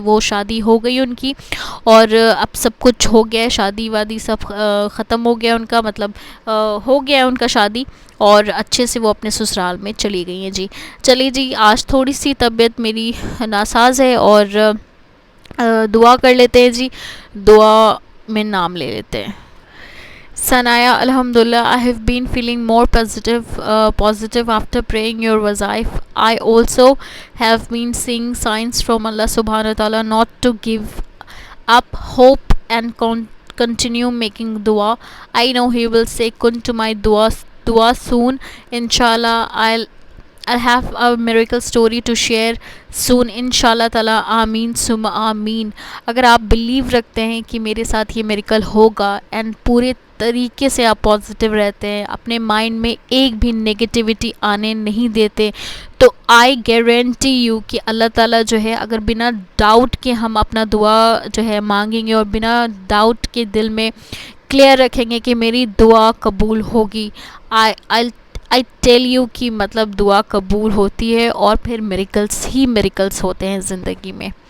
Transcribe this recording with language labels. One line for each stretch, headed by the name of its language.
Urdu: وہ شادی ہو گئی ان کی, اور اب سب کچھ ہو گیا, شادی وادی سب ختم ہو گیا ان کا, مطلب ہو گیا ان کا شادی, اور اچھے سے وہ اپنے سسرال میں چلی گئی ہیں جی. چلیے جی, آج تھوڑی سی طبیعت میری ناساز ہے, اور دعا کر لیتے ہیں جی, دعا میں نام لے لیتے ہیں.
English: Sanaya, Alhamdulillah, I have been feeling more positive after praying your wazaif. I also have been seeing signs from Allah subhanahu wa ta'ala not to give up hope and continue making dua. I know He will say kun to my dua soon. Inshallah, I'll have a miracle story to share soon انشاءاللہ تعالیٰ.
Urdu: آمین ثم آمین. اگر آپ blue رکھتے ہیں کہ میرے ساتھ یہ میریکل ہوگا اینڈ پورے طریقے سے آپ پازیٹیو رہتے ہیں, اپنے مائنڈ میں ایک بھی نگیٹیوٹی آنے نہیں دیتے, تو
English: I guarantee you
Urdu: کہ اللہ تعالیٰ جو ہے, اگر بنا ڈاؤٹ کے ہم اپنا دعا جو ہے مانگیں گے اور بنا ڈاؤٹ کے دل میں کلیئر رکھیں گے کہ میری دعا قبول ہوگی,
English: I tell you
Urdu: کہ مطلب دعا قبول ہوتی ہے اور پھر میریکلس ہی میریکلس ہوتے ہیں زندگی میں.